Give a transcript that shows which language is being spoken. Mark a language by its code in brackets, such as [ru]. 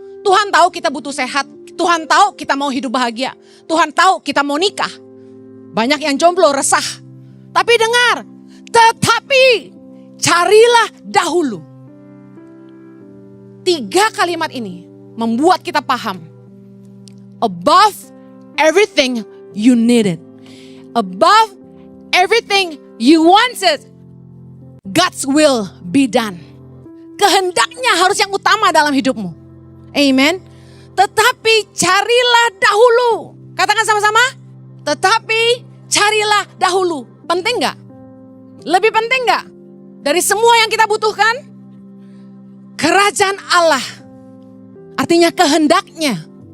[id] Tuhan tahu kita butuh sehat. Tuhan tahu kita mau hidup bahagia. Tuhan tahu kita mau nikah. Banyak yang jomblo resah. Tapi dengar. Tetapi carilah dahulu. 3 kalimat ini membuat kita paham. [en] Above everything you needed. Above everything you wanted. God's will be done. [id] Kehendaknya harus yang utama dalam hidupmu. Amen. Tetapi carilah dahulu. Katakan sama-sama. Tetapi carilah dahulu. Penting gak? Lebih penting gak? Dari semua yang kita butuhkan, kerajaan Allah, artinya kehendaknya.